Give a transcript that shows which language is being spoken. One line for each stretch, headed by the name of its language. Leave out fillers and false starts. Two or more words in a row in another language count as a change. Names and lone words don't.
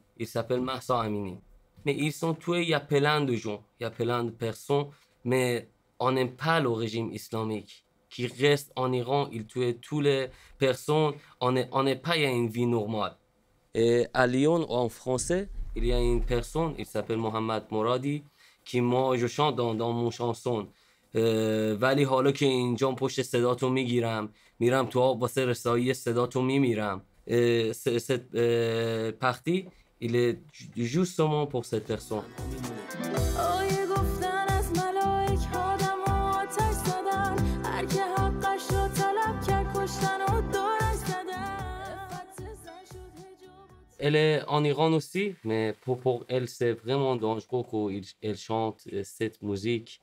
French: Elle s'appelle Mahsa Amini. Mais ils ont tué, il y a plein de gens, il y a plein de personnes, mais on n'aime pas le régime islamique qui reste en Iran. Il tue toutes les personnes, on n'est pas il y a une vie normale. Et à Lyon, en français, il y a une personne, il s'appelle Mohamed Moradi, qui moi, je chante dans mon chanson.
Persian: ولی حالا که اینجام پشت صداتو میگیرم میرم تو آب واسه رسایی صداتو میمیرم.
French: Cette partie, il est justement pour cette personne. Elle est en Iran aussi, mais pour elle, c'est vraiment dangereux qu'elle chante cette musique.